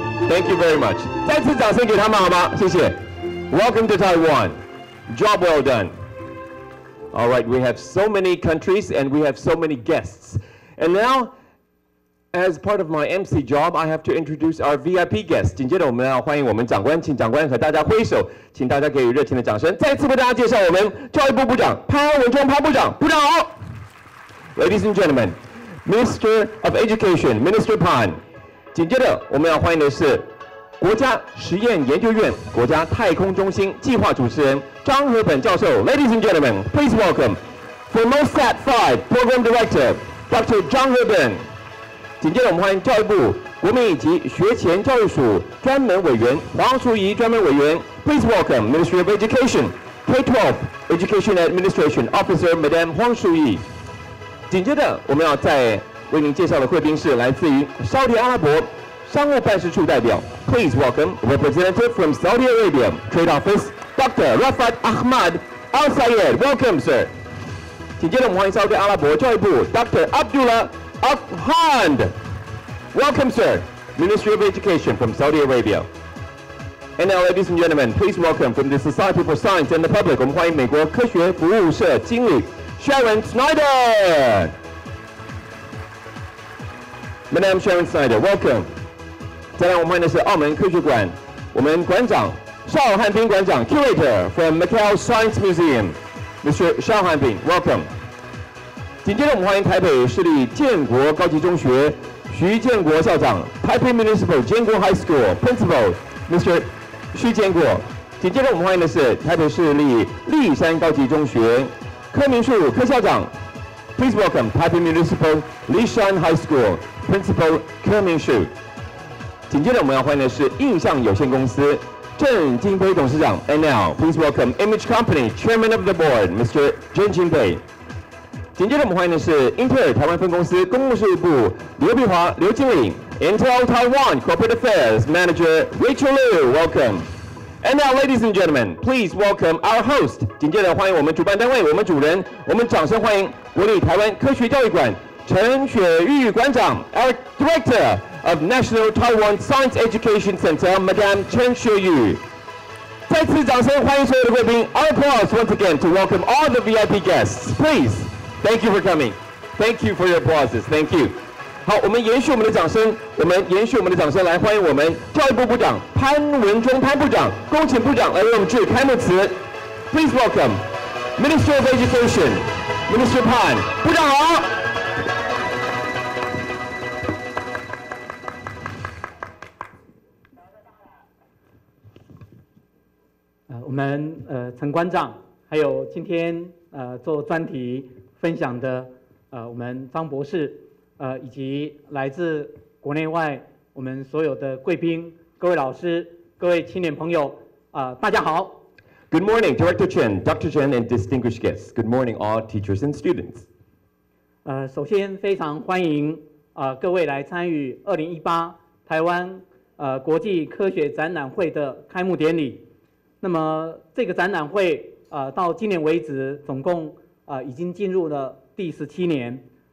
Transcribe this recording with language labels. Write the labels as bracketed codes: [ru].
[en] Thank you very much. [zh] 再次掌声给他们好吗？谢谢。 [en] Welcome to Taiwan. Job well done. All right, we have so many countries and we have so many guests. And now, as part of my MC job, I have to introduce our VIP guests. [zh] 紧接着我们要欢迎我们长官，请长官和大家挥手，请大家给予热情的掌声。再次为大家介绍我们教育部部长潘文忠潘部长，部长好。 [en] Ladies and gentlemen, Minister of Education, Minister Pan. [zh] 紧接着我们要欢迎的是国家实验研究院国家太空中心计划主持人张和本教授。 [en] Ladies and gentlemen, please welcome Formosat 5 Program Director Dr. 张和本。 [zh] 紧接着我们欢迎教育部国民以及学前教育署专门委员黄淑仪专门委员。 [en] Please welcome Ministry of Education K-12 Education Administration Officer Madam 黄淑仪。 [zh] 紧接着我们要再为您介绍的贵宾是来自于沙特阿拉伯商务办事处代表。 [en] Please welcome representative from Saudi Arabia Trade Office Dr. Rafat Ahmad Al Sayed. Welcome, sir. [zh] 紧接着我们欢迎沙特阿拉伯教育部 Dr. [en] Abdullah Al-Hand. Welcome, sir. Ministry of Education from Saudi Arabia. And now, ladies and gentlemen, please welcome from the Society for Science and the Public. [zh] 我们欢迎美国科学服务社经理 Sharon Snyder. [en] Madam Sharon Snyder, welcome. [zh] 再来我们欢迎的是澳门科学馆我们馆长邵汉斌馆长 [en] Curator from Macau Science Museum, Mr. [zh] 邵汉斌 welcome. 紧接着我们欢迎台北市立建国高级中学徐建国校长 [en] Taipei Municipal 建国 High School Principal Mr. [zh] 徐建国。紧接着我们欢迎的是台北市立立山高级中学柯明树柯校长。 [en] Please welcome Taipei Municipal Lishan High School Principal 柯明树。 [zh] 紧接着我们要欢迎的是印象有限公司郑金培董事长。 [en] And now, please welcome Image Company Chairman of the Board, Mr. 郑金培。 [zh] 紧接着我们欢迎的是英特尔台湾分公司公务事务部刘碧华刘经理 [en] Intel Taiwan Corporate Affairs Manager Rachel Liu. Welcome. And now, ladies and gentlemen, please welcome our host. [zh] 紧接着欢迎我们主办单位我们主人，我们掌声欢迎国立台湾科学教育馆陈雪玉馆长 [en] Our Director of National Taiwan Science Education Center, Madame Chen Xueyu. [zh] 再次掌声欢迎所有的贵宾。 [en] Our applause once again to welcome all the VIP guests. Please, thank you for coming. Thank you for your applauses. Thank you. [zh] 好，我们延续我们的掌声，来欢迎我们教育部部长潘文忠潘部长，恭请部长来为我们致开幕词。 [en] Please welcome Minister of Education, Minister Pan. [zh] 部长好。我们陈馆长，还有今天做专题分享的我们张博士，以及来自国内外我们所有的贵宾、各位老师、各位青年朋友，大家好。 [en] Good morning, Director Chen, Dr. Chen, and distinguished guests. Good morning, all teachers and students. [zh] 首先非常欢迎各位来参与2018台湾国际科学展览会的开幕典礼。那么这个展览会到今年为止，总共已经进入了第17年。